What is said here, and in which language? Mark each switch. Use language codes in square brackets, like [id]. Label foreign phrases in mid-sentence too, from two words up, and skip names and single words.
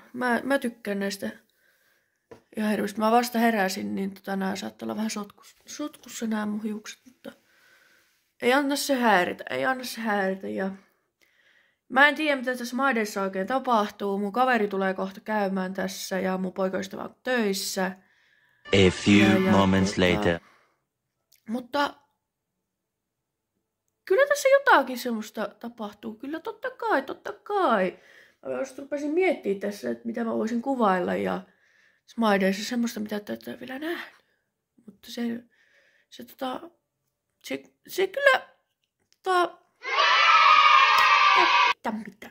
[fi] Mä tykkään näistä ihan hirveästi. Mä vasta heräsin, niin nää saattaa olla vähän sotkussa nää mun hiukset, mutta ei anna se häiritä, ja mä en tiedä, mitä tässä My Dayssa oikein tapahtuu. Mun kaveri tulee kohta käymään tässä ja mun poikaystävä on töissä. [en] A few moments later. [fi] Mutta kyllä tässä jotakin semmoista tapahtuu. Kyllä totta kai. Mä just rupesin miettimään tässä, että mitä mä voisin kuvailla. Ja My Dayssa semmoista, mitä te ette ole vielä nähnyt. Mutta se kyllä mitä.